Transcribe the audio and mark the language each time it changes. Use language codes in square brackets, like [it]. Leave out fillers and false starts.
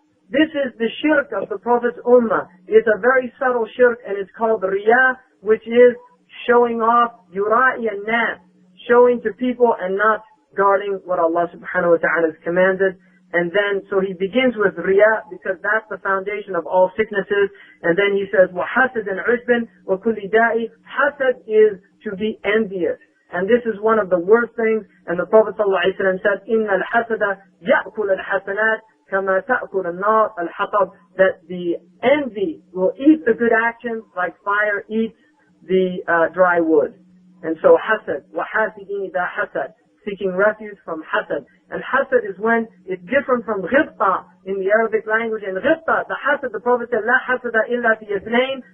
[en] This is the shirk of the Prophet's ummah. It's a very subtle shirk, and it's called riya, which is showing off, yura'i and nas, showing to people and not guarding what Allah subhanahu wa ta'ala has commanded. And then, so he begins with riya because that's the foundation of all sicknesses. And then he says, [ar] وَحَسَدٍ عُجْبٍ وَكُلِّ دَاءِ. [en] Hasad is to be envious. And this is one of the worst things. And the Prophet ﷺ said, [ar] إِنَّ الْحَسَدَ يَأْكُلَ الْحَسَنَاتِ كَمَا تَأْكُلَ النَّارِ الْحَطَبِ. [en] That the envy will eat the good actions like fire eats the dry wood. And so hasad, [ar] وَحَاسِدِينِ ذَا حَسَدٍ. [en] Seeking refuge from hasad. And hasad is when it's different from ghibta in the Arabic language. And ghibta, the hasad, the Prophet said, [ar] لا حسد إلا في اثنين.